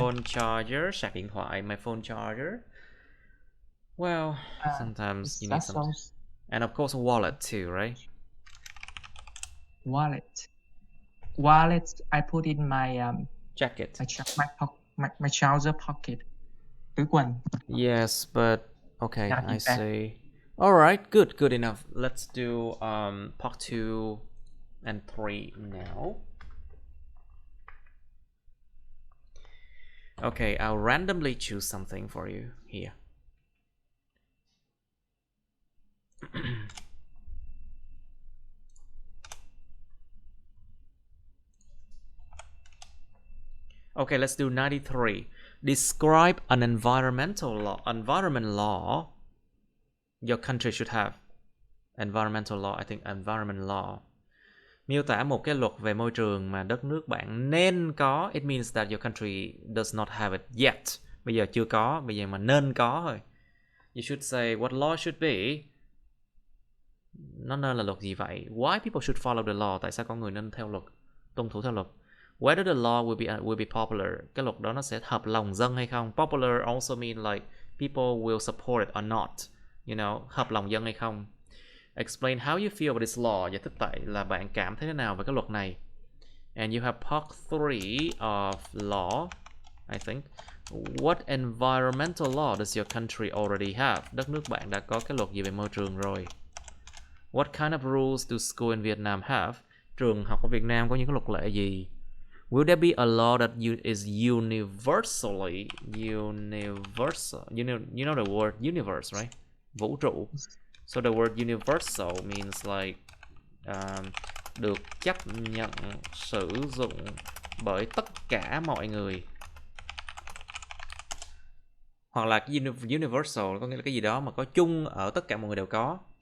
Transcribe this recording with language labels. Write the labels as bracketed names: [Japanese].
[English] Phone charger, [Vietnamese] sạc điện thoại, [English] my phone charger. Well, sometimes you need some. And of course, a wallet too, right? Wallet, I put in my jacket. My trouser pocket. [Vietnamese] Túi quần. [English] Yes, but okay, I see. All right, good enough. Let's do part 2 and 3 now. Okay, I'll randomly choose something for you here. Okay, let's do 93. Describe an environment law your country should have. Environmental law, I think environment law. [Vietnamese] Miêu tả một cái luật về môi trường mà đất nước bạn nên có. [English] It means that your country does not have it yet. [Vietnamese] Bây giờ chưa có, bây giờ mà nên có thôi. [English] You should say what law should be. [Vietnamese] Nó nên là luật gì vậy? [English] Why people should follow the law? [Vietnamese] Tại sao con người nên theo luật, tuân thủ theo luật? [English] Whether the law will be popular. [Vietnamese] Cái luật đó nó sẽ hợp lòng dân hay không? [English] Popular also mean like people will support it or not. You know, [Vietnamese] hợp lòng dân hay không? [English] Explain how you feel about this law. [Vietnamese] Giải thích tại là bạn cảm thấy thế nào về cái luật này. [English] And you have part 3 of law, I think. What environmental law does your country already have? [Vietnamese] Đất nước bạn đã có cái luật gì về môi trường rồi? [English] What kind of rules do school in Vietnam have? [Vietnamese] Trường học ở Việt Nam có những cái luật lệ gì? [English] Will there be a law that is universally universal? You know the word universe, right? [Vietnamese] Vũ trụ. [English] So the word universal means like [Vietnamese] được chấp nhận sử dụng bởi tất cả mọi người. Hoặc là universal có nghĩa là cái gì đó mà có chung ở tất cả mọi người đều có.